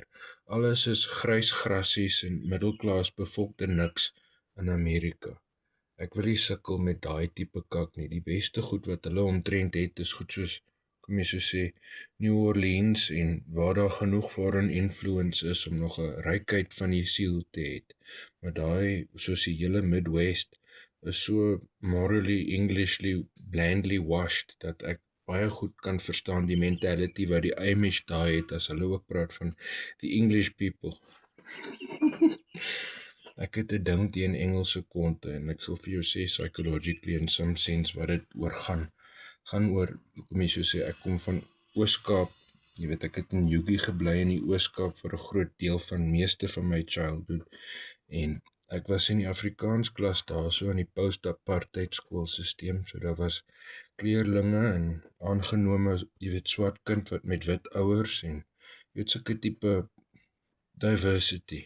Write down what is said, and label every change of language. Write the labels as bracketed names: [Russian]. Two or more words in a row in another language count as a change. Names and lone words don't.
[Afrikaans] Alles is grys grassies en middelklas bevolkte niks in Amerika. Ek wil nie sukkel met daai tipe kak nie. Die beste goed wat hulle omtrent het is goed soos kom jy so sê New Orleans en waar daar genoeg [English] foreign influence [Afrikaans] is om nog 'n rykheid van die siel te hê. Maar daai soos die hele Midwest is so [English] morally Englishly blandly washed [Afrikaans] dat ek baie goed kan verstaan die mentality wat die Amish daar het as hulle ook praat van [English] the English people. [Afrikaans] Ek het 'n ding teen Engelse konte en ek sal vir jou sê [English] psychologically in some sense [Afrikaans] wat dit oor gaan oor, kom jy so sê, ek kom van Oos-Kaap, jy weet ek het in Yugi gebly in die Oos-Kaap vir 'n groot deel van meeste van my childhood en ek was in die Afrikaans klas daar so in die post-apartheid skoolstelsel, so daar was kleurlinge en aangenome, jy weet swart kind wat met wit ouers en jy weet sulke tipe diversity.